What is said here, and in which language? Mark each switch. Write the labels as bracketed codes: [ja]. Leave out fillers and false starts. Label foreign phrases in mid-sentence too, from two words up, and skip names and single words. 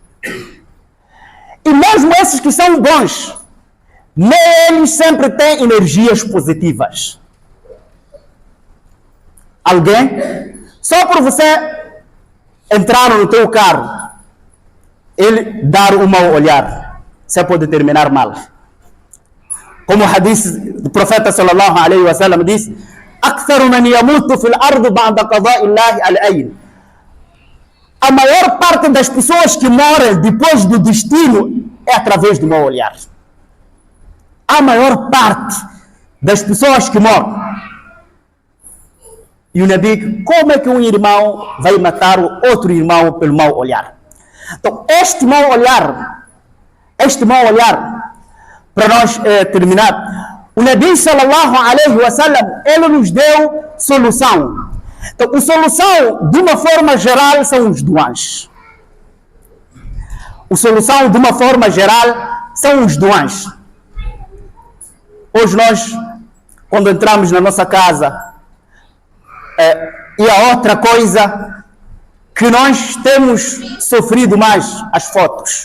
[pt] E mesmo esses que são bons, nem eles sempre têm energias positivas. Alguém, só por você entrar no teu carro, ele dar um mau olhar, você pode terminar mal. Como o hadith do profeta [ar] صلى الله عليه وسلم [pt] diz: [ar] "أكثر من يموت في الأرض بعد قضاء الله العين." [pt] A maior parte das pessoas que morrem depois do destino é através do mau olhar. A maior parte das pessoas que morrem. E o Nabi, como é que um irmão vai matar o outro irmão pelo mau olhar? Então, este mau olhar, para nós terminar, o [ar] نبي صلى الله عليه وسلم, [pt] ele nos deu solução. Então, a solução, de uma forma geral, são os duas. A solução, de uma forma geral, são os duas. Hoje nós, quando entramos na nossa casa, e a outra coisa que nós temos sofrido mais, as fotos.